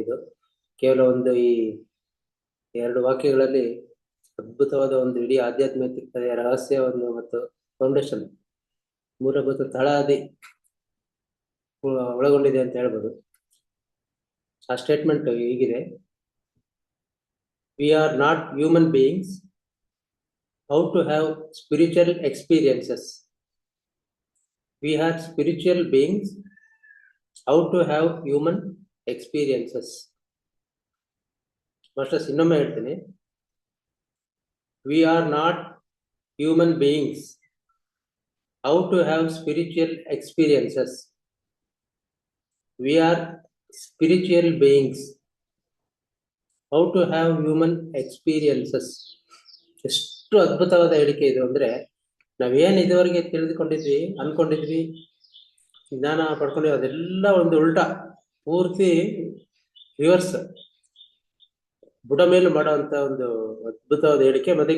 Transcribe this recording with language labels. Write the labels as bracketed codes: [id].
[kn] ಇದು ಕೇವಲ ಒಂದು ಈ 2 ವಾಕ್ಯಗಳಲ್ಲಿ ಅದ್ಭುತವಾದ ಒಂದು ಇಡೀ ಆಧ್ಯಾತ್ಮಿಕ ರಹಸ್ಯವನ್ನು ಮತ್ತು ಫೌಂಡೇಶನ್, ಮೂಲಭೂತ ತಳಹದಿ ಒಳಗೊಂಡಿದೆ ಅಂತ ಹೇಳ್ಬೋದು. ಆ ಸ್ಟೇಟ್ಮೆಂಟ್ ಹೀಗಿದೆ: [en] We are not human beings, how to have spiritual experiences. We are spiritual beings, how to have human experiences. Masters [kn] ಇನ್ನೊಮ್ಮೆ ಹೇಳ್ತೀನಿ. [en] We are not human beings, how to have spiritual experiences. We are spiritual beings, how to have human experiences. [kn] ಎಷ್ಟು ಅದ್ಭುತವಾದ ಹೇಳಿಕೆ ಇದು ಅಂದ್ರೆ, ನಾವೇನ್ ಇದುವರೆಗೆ ತಿಳಿದುಕೊಂಡಿದ್ವಿ, ಅನ್ಕೊಂಡಿದ್ವಿ, ಜ್ಞಾನ ಪಡ್ಕೊಂಡಿದ್ವಿ, ಅದೆಲ್ಲ ಒಂದು ಉಲ್ಟಾ, ಪೂರ್ತಿ ರಿವರ್ಸ್, ಬುಡ ಮೇಲು ಮಾಡುವಂತ ಒಂದು ಅದ್ಭುತವಾದ ಹೇಳಿಕೆ.